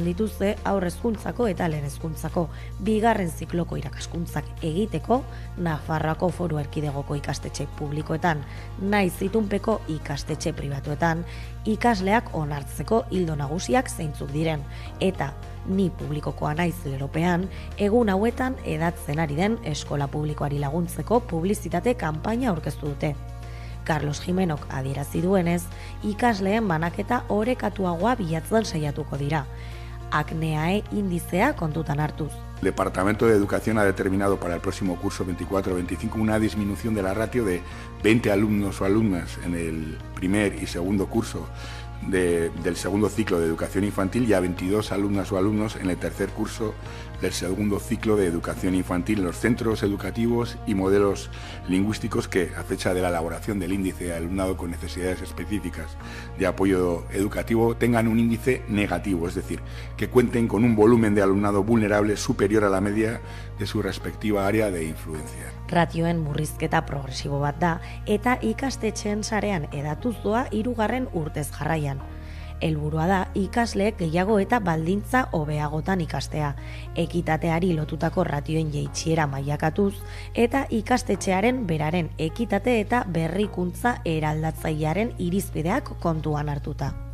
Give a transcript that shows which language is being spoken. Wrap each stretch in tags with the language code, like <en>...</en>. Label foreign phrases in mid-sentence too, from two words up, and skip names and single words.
<eu>dituzte aurre hezkuntzako eta lehen hezkuntzako bigarren zikloko irakaskuntzak egiteko Nafarroako Foru Erkidegoko ikastetxe publikoetan, naiz itunpeko ikastetxe pribatuetan, ikasleak onartzeko ildo nagusiak zeintzuk diren, eta ni publikokoa naiz lelopean, egun hauetan edatzen ari den eskola publikoari laguntzeko publizitate kanpaina aurkeztu dute. Carlos Jimenok adierazi duenez, ikasleen banaketa orekatuagoa bilatzen saiatuko dira. ACNEAE indizea kontutan hartuz.</eu> <es>El Departamento de Educación ha determinado para el próximo curso 24-25 una disminución de la ratio de 20 alumnos o alumnas en el primer y segundo curso del segundo ciclo de educación infantil y a 22 alumnas o alumnos en el tercer curso del segundo ciclo de educación infantil en los centros educativos y modelos lingüísticos que, a fecha de la elaboración del índice de alumnado con necesidades específicas de apoyo educativo, tengan un índice negativo, es decir, que cuenten con un volumen de alumnado vulnerable superior a la media de su respectiva área de influencia.</es> <eu>Ratioen murrizketa progresibo bat da eta ikastetxeen sarean edatuz doa 3. urtez jarraian. Helburua da ikasleek gehiago eta baldintza hobeagotan ikastea, ekitateari lotutako ratioen jaitsiera mailakatuz eta ikastetxearen beraren ekitate eta berrikuntza eraldatzailearen irizpideak kontuan hartuta.</eu>